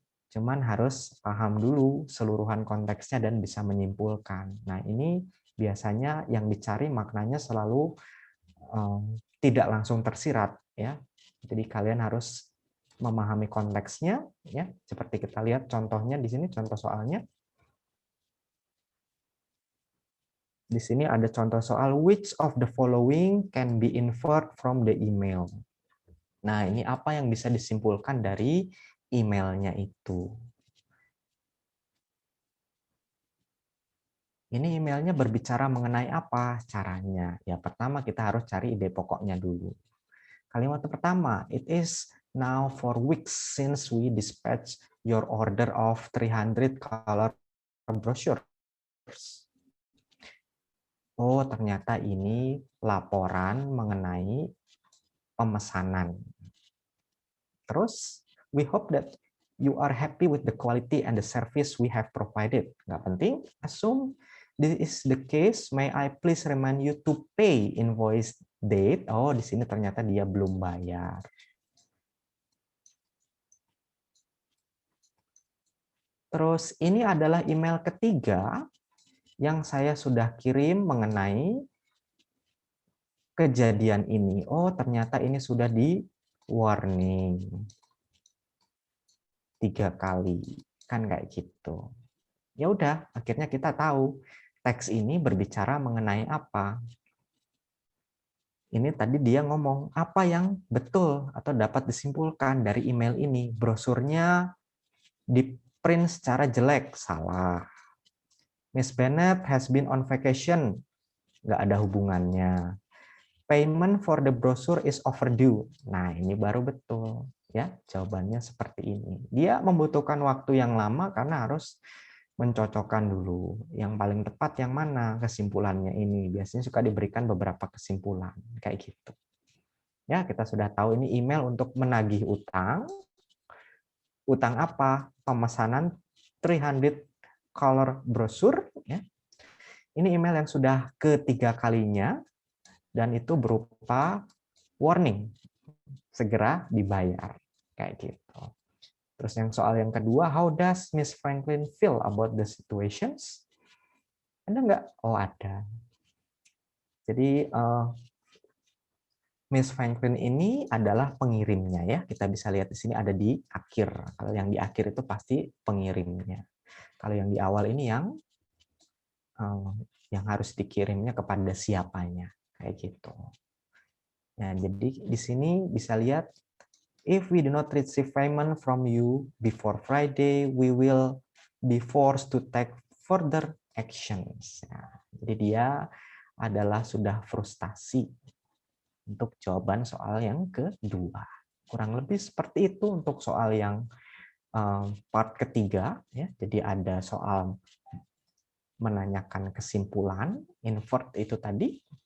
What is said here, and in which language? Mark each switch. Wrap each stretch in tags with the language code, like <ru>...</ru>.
<id>Cuman harus paham dulu seluruhan konteksnya dan bisa menyimpulkan. Nah, ini biasanya yang dicari maknanya selalu tidak langsung tersirat ya. Jadi kalian harus memahami konteksnya ya. Seperti kita lihat contohnya di sini, contoh soalnya. Di sini ada contoh soal</id> <en>which of the following can be inferred from the email.</en> <id>Nah, ini apa yang bisa disimpulkan dari emailnya itu. Ini emailnya berbicara mengenai apa caranya? Ya, pertama kita harus cari ide pokoknya dulu. Kalimat pertama,</id> <en>it is now 4 weeks since we dispatch your order of 300 color brochures.</en> <id>Oh, ternyata ini laporan mengenai pemesanan. Terus,</id> <en>we hope that you are happy with the quality and the service we have provided.</en> <id>Nggak penting,</id> <en>assume this is the case, may I please remind you to pay invoice date.</en> <id>Oh, di sini ternyata dia belum bayar. Terus ini adalah email ketiga yang saya sudah kirim mengenai kejadian ini. Oh, ternyata ini sudah di warning 3 kali. Kan kayak gitu. Ya udah, akhirnya kita tahu teks ini berbicara mengenai apa. Ini tadi dia ngomong apa yang betul atau dapat disimpulkan dari email ini. Brosurnya di print secara jelek, salah.</id> <en>Miss Bennett has been on vacation,</en> <id>nggak ada hubungannya.</id> <en>Payment for the brochure is overdue.</en> <id>Nah, ini baru betul. Ya, jawabannya seperti ini. Dia membutuhkan waktu yang lama karena harus mencocokkan dulu. Yang paling tepat yang mana kesimpulannya ini. Biasanya suka diberikan beberapa kesimpulan. Kayak gitu. Ya, kita sudah tahu ini email untuk menagih utang. Utang apa? Pemesanan 300 color brochure. Ya. Ini email yang sudah ketiga kalinya. Dan itu berupa warning. Segera dibayar. Kayak gitu. Terus yang soal yang kedua,</id> <en>how does Miss Franklin feel about the situations?</en> <id>Ada nggak? Oh, ada. Jadi Miss Franklin ini adalah pengirimnya ya. Kita bisa lihat di sini ada di akhir. Kalau yang di akhir itu pasti pengirimnya. Kalau yang di awal ini yang harus dikirimnya kepada siapanya, kayak gitu. Nah, jadi di sini bisa lihat,</id> <en>if we do not receive payment from you before Friday, we will be forced to take further actions.</en> <id>Nah, jadi dia adalah sudah frustasi untuk jawaban soal yang kedua. Kurang lebih seperti itu untuk soal yang part ketiga. Ya. Jadi ada soal menanyakan kesimpulan, invert itu tadi.</id>